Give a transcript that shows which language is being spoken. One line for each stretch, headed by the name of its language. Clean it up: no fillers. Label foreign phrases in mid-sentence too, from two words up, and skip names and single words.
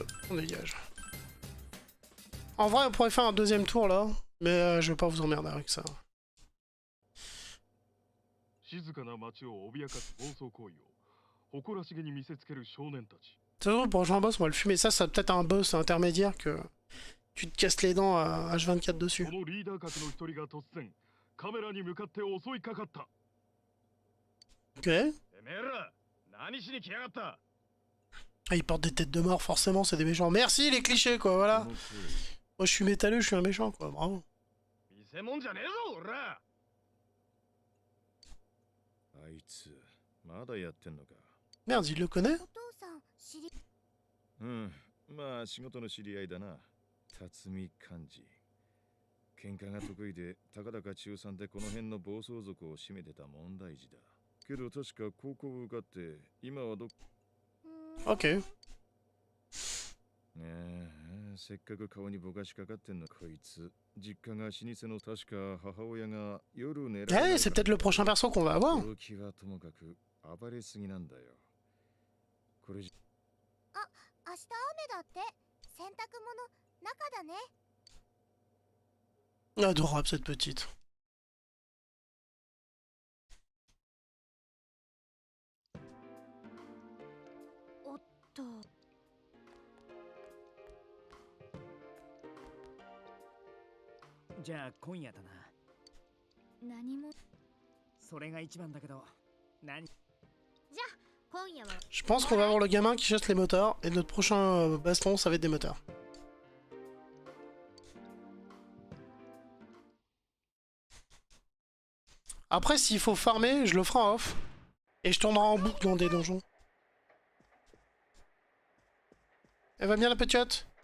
French: On dégage. En vrai, on pourrait faire un deuxième tour là, mais je vais pas vous emmerder avec ça.
Japanese: 静かな街を脅かす暴走行為を誇らしげに見せつける少年たち。
French: De toute façon, le prochain boss, on va le fumer. Ça va peut-être un boss intermédiaire que tu te casses les dents à H24 dessus.
Japanese: このリーダー格の一人が突然カメラに向かって襲いかかった。
French: Ok.
Japanese: てめえら何しに来やがった。
French: Ah, ils portent des têtes de mort, forcément, c'est des méchants. Merci les clichés, quoi, voilà. Moi, je suis métalleux, je suis un méchant, quoi, bravo.
Japanese: 見せ物じゃねえぞ俺ら。あいつまだやってんのか。
French: Merde, il le connaît?
Japanese: お父さん知りうん、まあ仕事の知り合いだな。辰巳寛治。喧嘩が得意で、たかだか中3でこの辺の暴走族を占めてた問題児だ。けど確か高校を受かって、今は
French: Ok.
Japanese: せっかく顔にぼかしかかってんのこいつ。実家が老舗の確か母親が夜狙
French: Eh, c'est peut-être le prochain perso qu'on va avoir.
Japanese: 驚きはともかく暴れすぎなんだよ。これじ明日雨だって洗濯物中だね
French: Adorable, cette petite.
Japanese: おっとじゃあ今夜だな。何もそれが一番だけど、何？じゃあ今夜は
French: Je pense qu'on va avoir le gamin qui chasse les moteurs, et notre prochain baston, ça va être des moteurs. Après, s'il faut farmer, je le ferai en off. Et je tournerai en boucle dans des donjons. Elle va bien la petite?